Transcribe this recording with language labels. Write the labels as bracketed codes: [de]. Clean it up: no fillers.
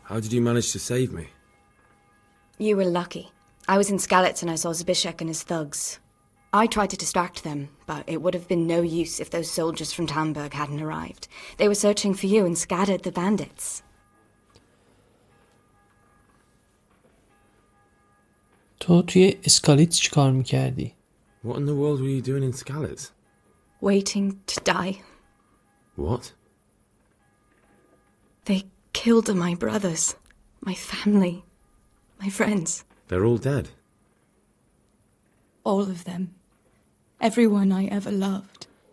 [en] How did you manage to save me? You were lucky. I was in Skalitz and I saw Zbyszek and his thugs. I tried to distract them, but it would have been no use if those soldiers from Tamburg hadn't arrived. They were searching for you and scattered the bandits. [fa] تو توی اسکالیتس چی کار میکردی؟ [en] What in the world were you doing in Skalitz? Waiting to die. What? They killed my brothers, my family, my friends. They're all dead. All of them. Everyone I ever loved.